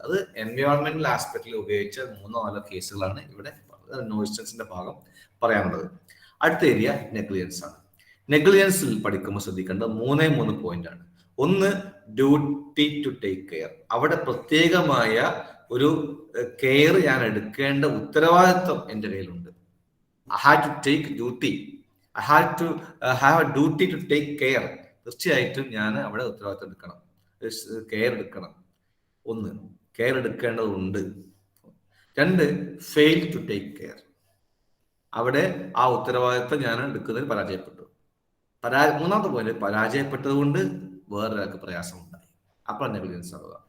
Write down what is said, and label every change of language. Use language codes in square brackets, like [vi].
[ml] അത് എൻവയോൺമെന്റൽ ആസ്പെക്റ്റിൽ ഉപയോഗിച്ച 3-4 കേസുകളാണ് ഇവിടെ നോയിസൻസിന്റെ ഭാഗം പറയാനുള്ളത്. അടുത്ത ഏരിയ നെഗ്ലിജൻസ് ആണ്. നെഗ്ലിജൻസിൽ പഠിക്കുമ്പോൾ ശ്രദ്ധിക്കേണ്ടത് 3 പോയിന്റ് ആണ്. ഒന്ന്, ഡ്യൂട്ടി ടു ടേക്ക് കെയർ. അവിടെ പ്രത്യേകമായ ഒരു കെയർ ഞാൻ എടുക്കേണ്ട ഉത്തരവാദിത്വം എൻ്റെ കയ്യിലുണ്ട്. [en] I had to take duty. I had to have a duty to take care. [ml] തീർച്ചയായിട്ടും ഞാൻ അവിടെ ഉത്തരവാദിത്വം എടുക്കണം, കെയർ എടുക്കണം. ഒന്ന്, കെയർ എടുക്കേണ്ടതുണ്ട്. 2, ഫെയിൽ ടു ടേക്ക് കെയർ. അവിടെ ആ ഉത്തരവാദിത്വം ഞാൻ എടുക്കുന്നതിൽ പരാജയപ്പെട്ടു. മൂന്നാമത്തെ പോയിന്റ്, പരാജയപ്പെട്ടത് കൊണ്ട് വേറൊരാൾക്ക് പ്രയാസമുണ്ടായി. അപ്പോൾ നെഗ്ലിജൻസ് ആവുക.